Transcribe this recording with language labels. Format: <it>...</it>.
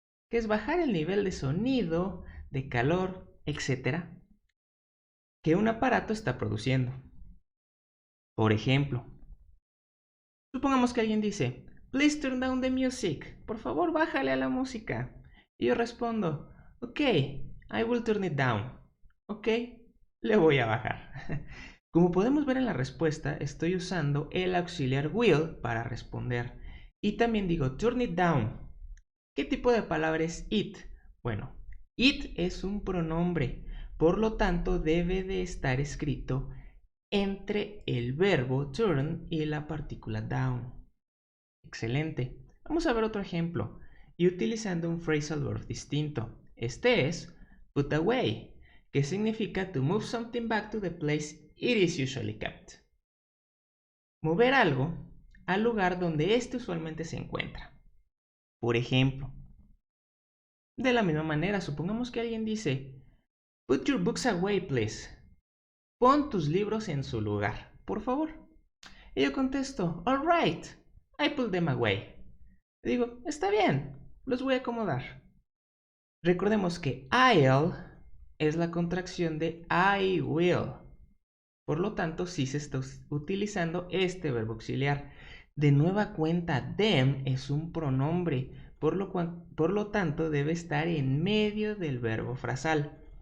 <es>Que es bajar el nivel de sonido, de calor, etc. que un aparato está produciendo. Por ejemplo, supongamos que alguien dice,</es> <en>please turn down the music.</en> <es>Por favor, bájale a la música. Y yo respondo,</es> <en>ok, I will turn it down.</en> <es>Ok, le voy a bajar. Como podemos ver en la respuesta, estoy usando el auxiliar will para responder. Y también digo turn it down. ¿Qué tipo de palabra es it? Bueno, it es un pronombre, por lo tanto debe de estar escrito entre el verbo turn y la partícula down. Excelente. Vamos a ver otro ejemplo y utilizando un phrasal verb distinto. Este es put away, que significa</es> <en>to move something back to the place it is usually kept.</en> <es>Mover algo al lugar donde éste usualmente se encuentra. Por ejemplo, de la misma manera, supongamos que alguien dice,</es> <en>put your books away, please.</en> <es>Pon tus libros en su lugar, por favor. Y yo contesto,</es> <en>all right, I put them away.</en> <es>Digo, está bien, los voy a acomodar. Recordemos que I'll es la contracción de I will. Por lo tanto, sí se está utilizando este verbo auxiliar. De nueva cuenta, them es un pronombre, por lo tanto debe estar en medio del verbo frasal.</es>